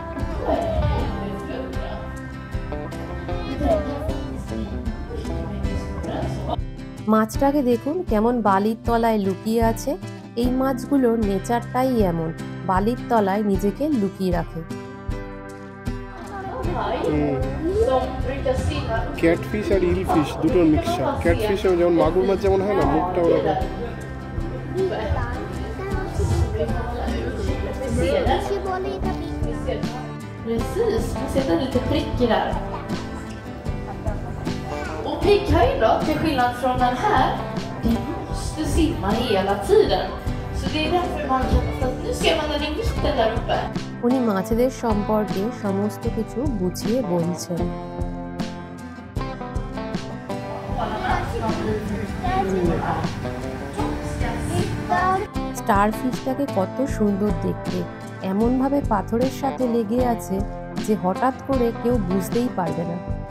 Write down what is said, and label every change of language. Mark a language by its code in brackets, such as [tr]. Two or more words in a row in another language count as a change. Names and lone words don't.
[bn] মাছটাকে দেখুন কেমন বালির তলায় লুকিয়ে আছে। এই মাছগুলোর নেচারটাই এমন, বালির তলায় নিজেকে লুকিয়ে রাখে। ক্যাটফিশ আর ইলফিশ দুটোর মিক্সচার। ক্যাটফিশ যেমন মাগুর মাছ যেমন হয় না, মুখটা ওরকম। [sv] Precis, man ser den lite prickig där. Och pigghöjden, till skillnad från den här, den måste simma hela tiden. Så det är därför man känner att nu ser man den i mitten där uppe. [bn] উনি মাছেদের সম্পর্কে সমস্ত কিছু বুঝিয়ে বলছেন। স্টারফিশটাকে কত সুন্দর দেখতে, এমনভাবে পাথরের সাথে লেগে আছে যে হঠাৎ করে কেউ বুঝতেই পারবে না।